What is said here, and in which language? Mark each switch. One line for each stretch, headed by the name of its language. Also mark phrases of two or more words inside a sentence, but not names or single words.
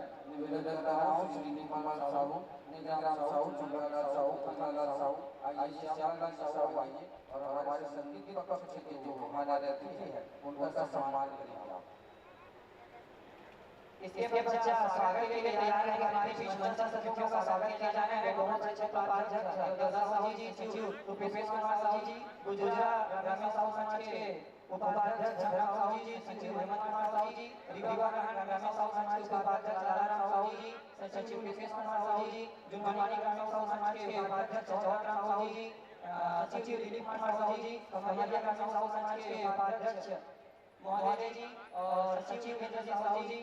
Hindi: निवेदन कर रहा हूँ श्री नीलकमल साहू, निगम साहू, चंद्रलाल साहू, कमलालाल साहू, आइए श्यामलाल साहू आइए और हमारे संगीत पक्ष के जो हमारे अतिथि है उनका सम्मान करेंगे आप। इसके पश्चात स्वागत के लिए तैयार है हमारे बीच मंच सदस्यों का स्वागत किया जाना है। बहुत अच्छे उपाध्यक्ष देवदास साहू जी, सचिव रूपेश कुमार साहू जी, गुजरात ग्रामीण साहू समाज के उपाध्यक्ष धर्म साहू जी, सचिव हेमंत कुमार साहू जी, रिवागढ़ ग्रामीण साहू समाज के उपाध्यक्ष लालाराम साहू जी, सचिव रूपेश कुमार साहू जी, जुनवानी ग्रामीण साहू समाज के उपाध्यक्ष चौधराम साहू जी, सचिव दिलीप कुमार साहू जी, कमरिया ग्रामीण साहू समाज के उपाध्यक्ष महोदय जी और सचिव इंद्रजीत साहू जी,